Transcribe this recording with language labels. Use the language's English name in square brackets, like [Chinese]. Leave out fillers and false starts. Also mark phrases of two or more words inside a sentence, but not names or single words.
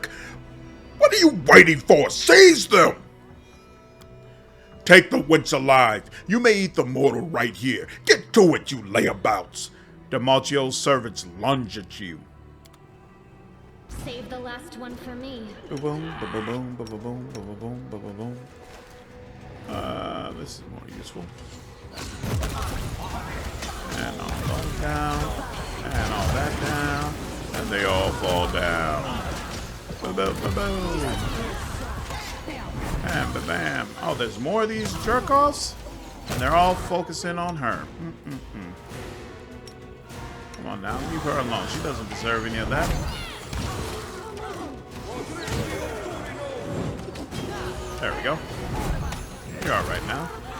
[English] What are you waiting for? Seize them! Take the wench alive. You may eat the mortal right here. Get to it, you layabouts! Demalchio's servants lunge at you. Save the last one for me. Ba-boom, ba-ba-boom, ba-ba-boom, ba-ba-boom, ba-ba-boom. This is more useful. And all that down. And all that down. And they all fall down. Ba-boom, ba-boom. Bam, ba-bam. Oh, there's more of these jerk-offs? And they're all focusing on her. Come on now, leave her alone. She doesn't deserve any of that. There we go. You're alright now.